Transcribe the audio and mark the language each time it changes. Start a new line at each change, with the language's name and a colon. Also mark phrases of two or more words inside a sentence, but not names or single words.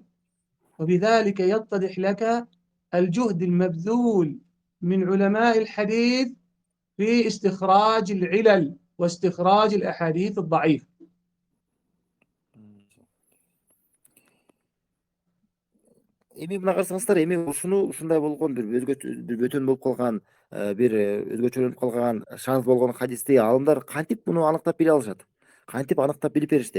Arabic: وبذلك يتضح لك الجهد المبذول من علماء الحديث في استخراج العلل واستخراج الأحاديث الضعيفة.
Kyrgyz: Эми мына карасаңыздар, эми ушундай болгон бир бөтөн болуп калган, бир өзгөчөлөнүп калган, шааз болгон хадисти алымдар кантип муну аныктап биле алышат? Кантип аныктап билип беришти?